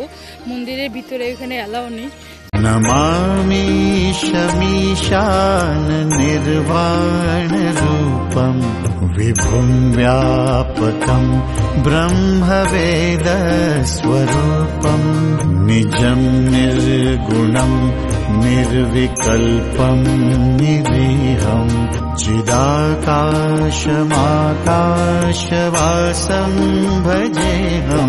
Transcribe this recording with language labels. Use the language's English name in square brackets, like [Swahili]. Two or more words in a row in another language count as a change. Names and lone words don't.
[Bangla] মন্দিরের ভিতরে এখানে অ্যালাউ নেই। [Sanskrit] नमामि शमीशान निर्वाण रूपं विभुं व्यापकं ब्रह्मवेद स्वरूपं निजं निर्गुणं निर्विकल्पं निरीहं चिदाकाशमाकाशवासं भजेऽहम्।